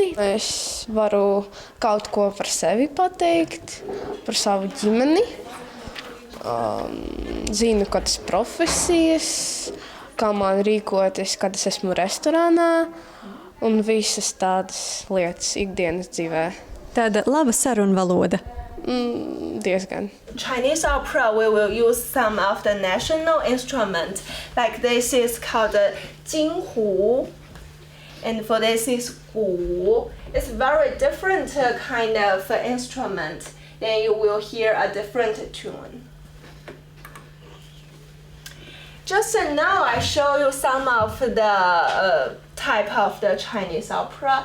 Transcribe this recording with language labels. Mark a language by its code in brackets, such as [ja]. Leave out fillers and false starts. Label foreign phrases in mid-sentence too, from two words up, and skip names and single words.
[lv] Es varu kaut ko par sevi pateikt, par savu ģimeni. Zinu, kādas profesijas, kā man rīkoties, kad es esmu restorānā un visas tādas lietas ikdienas dzīvē. Tāda laba sarunvaloda. Diezgan. [en] Chinese opera, we will use some of the national instruments. Like this is called the jinghu. And for this is gu. It's very different kind of instrument. Then you will hear a different tune. Just now I show you some of the type of the Chinese opera.